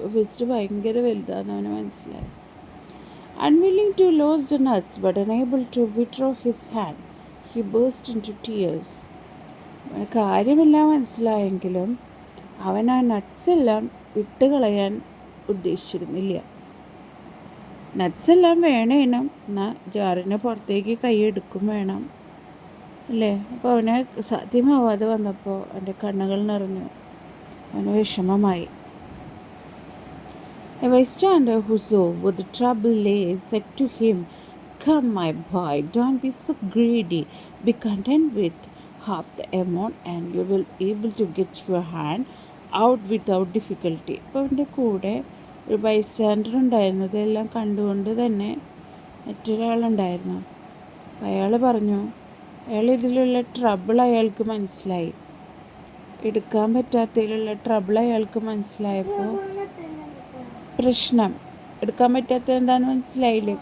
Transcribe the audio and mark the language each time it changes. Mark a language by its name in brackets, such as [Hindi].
[Malayalam] Fist ഭയങ്കര വലുതാണ്, അവന് മനസ്സിലായി. [English] Unwilling to lose the nuts but unable to withdraw his hand, he burst into tears. [Malayalam] കാര്യമെല്ലാം മനസ്സിലായെങ്കിലും അവൻ ആ നട്ട്സ് എല്ലാം വിട്ടുകളയാൻ ഉദ്ദേശിച്ചിരുന്നില്ല. നട്ട്സ് എല്ലാം വേണേനും, എന്നാൽ ജാറിന് പുറത്തേക്ക് കൈയെടുക്കും വേണം അല്ലേ? അപ്പോൾ അവന് സാധ്യമാവാതെ വന്നപ്പോൾ അവൻ്റെ കണ്ണുകൾ നിറഞ്ഞു, അവന് വിഷമമായി. [English] A bystander who saw what the trouble lay said to him, "Come, my boy, don't be so greedy. Be content with half the amount and you will be able to get your hand out without difficulty." [Malayalam] അപ്പോൾ അവൻ്റെ കൂടെ ഒരു bystander ഉണ്ടായിരുന്നു. ഇതെല്ലാം കണ്ടുകൊണ്ട് തന്നെ മറ്റൊരാളുണ്ടായിരുന്നു. അയാൾ പറഞ്ഞു, ഇതിലുള്ള ട്രബിൾ അയാൾക്ക് മനസ്സിലായി, എടുക്കാൻ പറ്റാത്തതിലുള്ള ട്രബിൾ അയാൾക്ക് മനസ്സിലായപ്പോൾ, പ്രശ്നം എടുക്കാൻ പറ്റാത്തത് എന്താണെന്ന് മനസ്സിലായില്ലേ?